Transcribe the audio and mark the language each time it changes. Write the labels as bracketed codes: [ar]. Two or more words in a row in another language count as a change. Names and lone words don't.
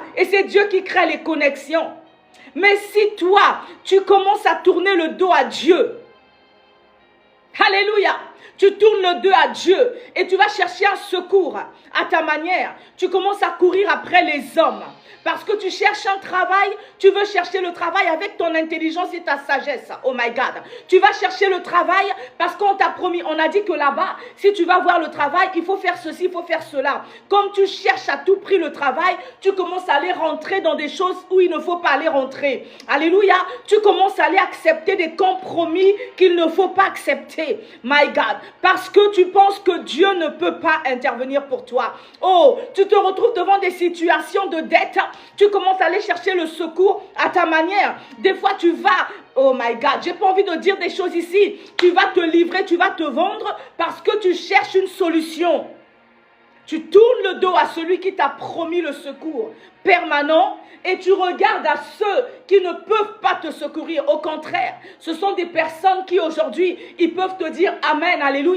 [fr] Et c'est Dieu qui crée les connexions. Mais si toi, tu commences à tourner le dos à Dieu, alléluia, tu tournes le dos à Dieu et tu vas chercher un secours à ta manière. Tu commences à courir après les hommes. Parce que tu cherches un travail, tu veux chercher le travail avec ton intelligence et ta sagesse. [en] Oh my God. [fr] Tu vas chercher le travail parce qu'on t'a promis, on a dit que là-bas, si tu vas voir le travail, il faut faire ceci, il faut faire cela. Comme tu cherches à tout prix le travail, tu commences à aller rentrer dans des choses où il ne faut pas aller rentrer. Alléluia. Tu commences à aller accepter des compromis qu'il ne faut pas accepter. [en] My God. [fr] Parce que tu penses que Dieu ne peut pas intervenir pour toi. Oh, tu te retrouves devant des situations de dette. Tu commences à aller chercher le secours à ta manière. Des fois, tu vas, [en] oh my God, [fr] j'ai pas envie de dire des choses ici. Tu vas te livrer, tu vas te vendre parce que tu cherches une solution. Tu tournes le dos à celui qui t'a promis le secours permanent et tu regardes à ceux qui ne peuvent pas te secourir. Au contraire, ce sont des personnes qui aujourd'hui, ils peuvent te dire Amen, Alléluia.